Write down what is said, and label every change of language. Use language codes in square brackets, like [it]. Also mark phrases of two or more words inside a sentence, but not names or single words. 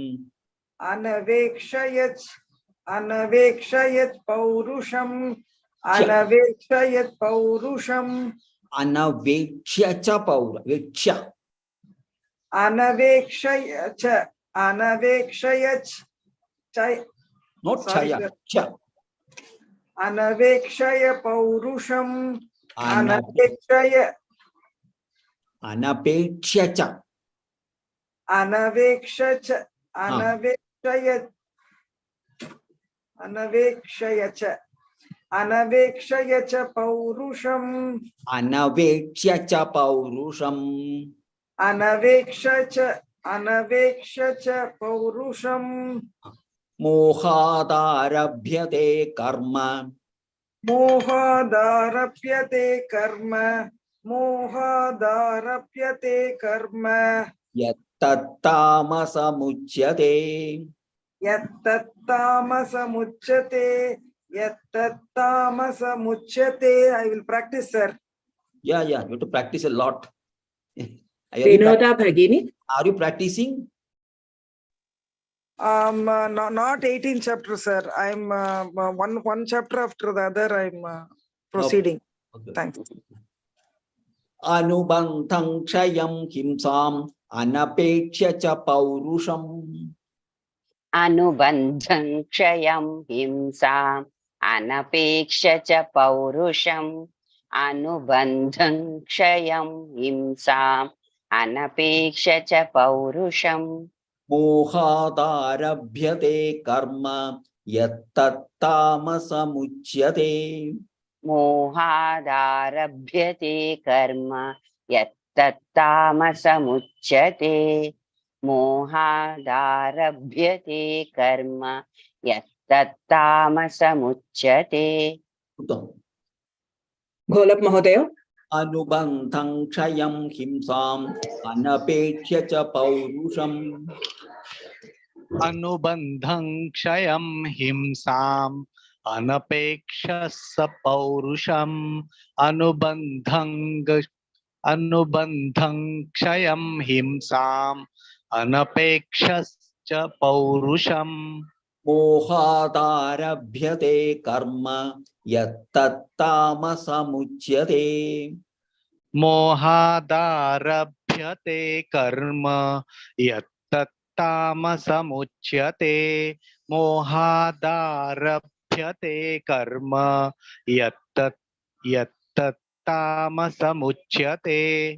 [sa] Anavekshayat paurusham. Anavekshayat Paurusham. Anavekshya cha paura. Vekshya. Anavekshaya. Anavekshayach. [en] Not Sorry, [sa] chaya. [en] sir. [sa] Cha. Anavekshaya Paurusham. Anavekshya Anavekshaya. cha. Anavekshaya. Anavekshaya. Anavekshaya. Anavekshaya cha Paurusham. Anavekshya cha paurusham. Anavekshaya. Anavekshaya Paurusham. Mohadarabhyate karma. Mohadarapyate karma. Mohadarapyate karma. Yattattamasa muchyate. Yattattamasa muchyate. Yattattamasa muchyate. [en] I will practice, sir. Yeah, you have to practice a lot. [sa] Vinoda Bhagini. [en] Are you practicing? Not 18 chapters, sir. I'm one chapter after the other. I'm proceeding. Okay. Thanks. [sa] Anubandham kshayam himsam anapekshya cha paurusham. Anubandham kshayam himsam anapeksha cha paurusham. Anubandham kshayam himsam anapeksha cha paurusham. Mohadarabhyate karma yattattamasa muchyate. Mohadarabhyate karma yattattamasa muchyate. Mohadarabhyate karma yattattamasa muchyate. Golap Mahodaya. Anubandham kshayam himsam anapekshya cha paurusham. Anubandham kshayam himsam anapekshasa paurusham. Anubandham kshayam himsam anapekshasa paurusham. Mohadarabhyate karma yattattamasa muchyate. Mohadarabhyate karma yattattamasa muchyate. Mohadarabhyate karma yattattamasa muchyate.